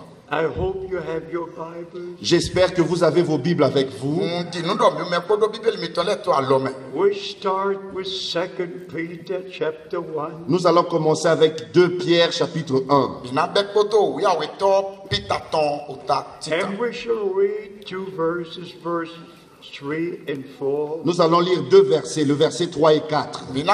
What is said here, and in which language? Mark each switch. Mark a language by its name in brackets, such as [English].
[English] I hope you have your Bible. [French] J'espère que vous avez vos Bibles avec vous. [English] We start with 2 Peter chapter 1. [French] Nous allons commencer avec 2 Pierre chapitre 1. [English] And we shall read two verses 3 and 4. [French] Nous allons lire 2 versets, le verset 3 et 4.